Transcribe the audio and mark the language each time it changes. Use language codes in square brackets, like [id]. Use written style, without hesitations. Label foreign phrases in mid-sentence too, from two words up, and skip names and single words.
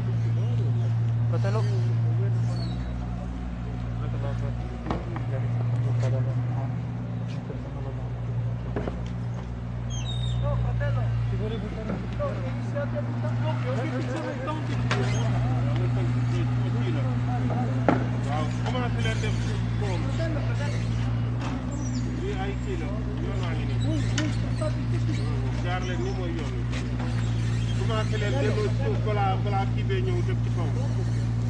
[it] Fratello? No, fratello! Ti vuole buttare? No, iniziate a buttare. No, ci sono i tanti di Come la fila del fratello, [wo] ay kii la yoon waa ngi nii jaar leen ni mooy yoon wi commencé leen delloo suuf balaa kii bee ñëw def ci kaw